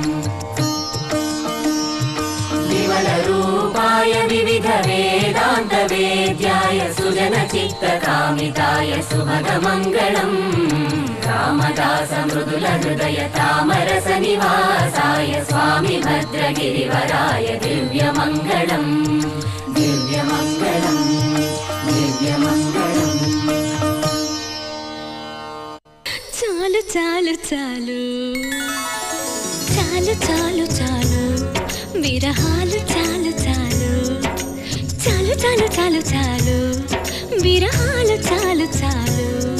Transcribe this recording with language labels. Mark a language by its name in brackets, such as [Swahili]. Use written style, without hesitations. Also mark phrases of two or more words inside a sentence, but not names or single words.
[Sanskrit] विमलरूपाय विविधवेदान्तवेद्याय सुजनचित्तकामिताय सुभगमङ्गलम् रामदासमृदुलहृदय तामरसनिवासाय स्वामी भद्रगिरिवराय दिव्यमङ्गलम् दिव्यमङ्गलम् दिव्यमङ्गलम् [Telugu] చాలు చాలు చాలు చాలు చాలు చాలు విరహాలు చాలు చాలు చాలు చాలు చాలు చాలు విరహాలు చాలు చాలు